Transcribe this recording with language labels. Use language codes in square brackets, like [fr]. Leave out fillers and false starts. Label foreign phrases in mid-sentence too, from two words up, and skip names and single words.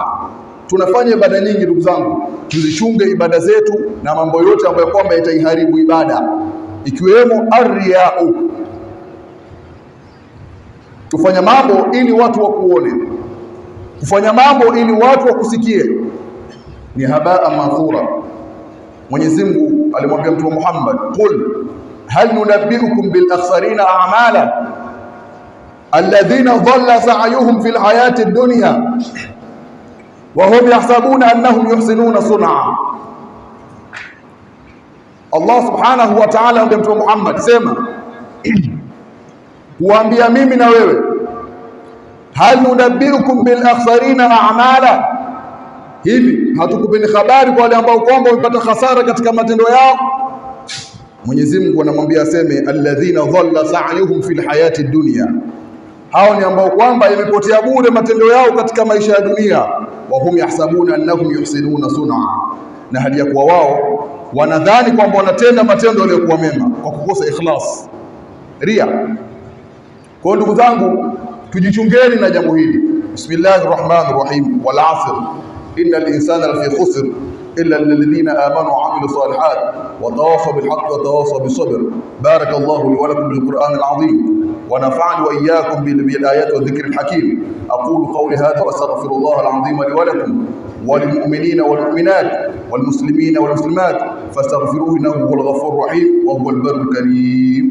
[sw] Tunafanya ibada nyingi ndugu zangu, tuzichunge ibada zetu na mambo yote ambayo kwamba yataiharibu ibada, ikiwemo ar-riya'u. Tufanya mambo ili watu wakuone, kufanya mambo ili watu wakusikie, ni [ar] هباء منثورا. [sw] Mwenyezi Mungu alimwambia Mtume Muhammad, [ar] قل هل ننبئكم بالأخسرين أعمالا الذين ضل سعيهم في الحياة الدنيا وهم يحسبون أنهم يحسنون صنعا. الله سبحانه وتعالى [sw] amwambia Mtume Muhammad, sema kuambia mimi na wewe, [ar] هل ننبئكم بالأخسرين أعمالا, [sw] hivi hatukupeni habari kwa wale ambao kwamba wamepata hasara katika matendo yao? Mwenyezi Mungu anamwambia aseme [ar] الذين ضل سعيهم في الحياة الدنيا, [sw] hao ni ambao kwamba yamepotea bure matendo yao katika maisha ya dunia. [ar] وهم يحسبون أنهم يحسنون صنعا, [sw] na hali ya kuwa wao wanadhani kwamba wanatenda matendo yaliyokuwa mema kwa kukosa ikhlas, ria. Kwa ndugu zangu, tujichungeni na jambo hili. [ar] بسم الله الرحمن الرحيم والعصر إن الإنسان لفي خسر إلا الذين آمنوا وعملوا الصالحات وتواصوا بالحق وتواصوا بالصبر. بارك الله لي ولكم بالقرآن العظيم ونفعني وإياكم بالآيات والذكر الحكيم. أقول قولي هذا وأستغفر الله العظيم لي ولكم وللمؤمنين والمؤمنات والمسلمين والمسلمات فاستغفروه إنه هو الغفور الرحيم وهو البر الكريم.